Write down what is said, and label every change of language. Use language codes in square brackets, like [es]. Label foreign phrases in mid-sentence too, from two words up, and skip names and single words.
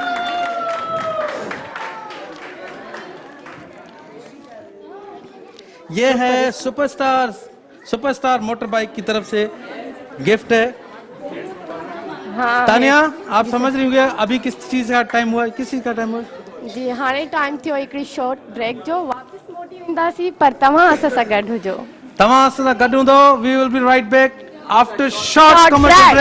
[hi] ये है सुपरस्टार मोटर बाइक की तरफ से गिफ्ट है। हाँ तानिया आप समझ रही होंगे अभी किस चीज का टाइम हुआ, किस चीज का टाइम हुआ? [sd] जी हाणे टाइम थियो हिकिड़ी [en] short break [sd] जो वापस मोटी वेंदासीं पर तव्हां असां सां गॾु हुजो। तव्हां असां सां गॾु हूंदो। [en] we will be right back after short Short कमर्शियल break.